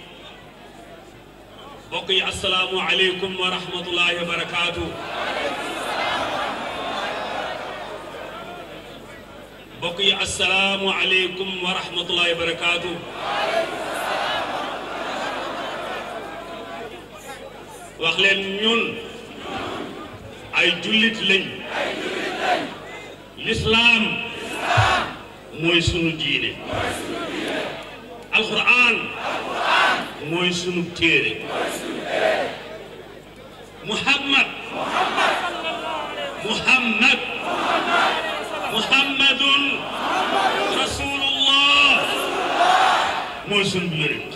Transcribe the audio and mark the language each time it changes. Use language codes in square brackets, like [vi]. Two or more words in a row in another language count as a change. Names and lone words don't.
[ar] بقي السلام عليكم ورحمة الله وبركاته. بقي السلام عليكم ورحمة الله وبركاته. [wo] وخلين ñun ay julit lañ. l'islam mooy sunu diine. alquran mooy sunu téere. [ar] محمد رسول الله [wo] mooy sunu yonent.